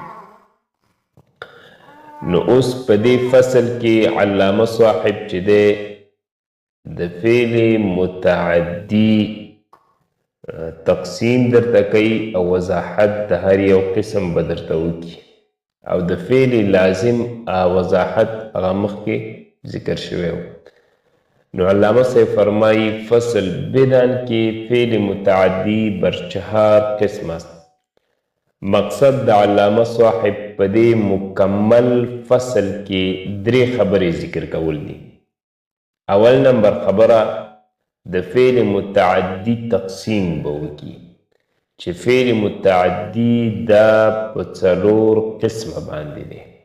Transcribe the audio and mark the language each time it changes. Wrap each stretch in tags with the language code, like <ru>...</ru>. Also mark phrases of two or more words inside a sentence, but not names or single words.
<ps>نو اوس په دې فصل کې علامه صاحب چې دی د فعل متعدی تقسیم درته کوي او وضاحت د هر یو قسم به درته وکړي، او د فعل لازم وضاحت هغه مخکې ذکر شوی و. نو علامه صاحب فرمایی فصل بدن کې</ps> <fa>فعل متعدی بر 4 قسم است.</fa> <ps>مقصد د علامه صاحب په دې مکمل فصل کې 3 خبرې ذکر کول دي. اول نمبر خبره د فعل متعدی تقسیم به وکړي چې فعل متعدی دا په 4 قسمه باندې دی.</ps>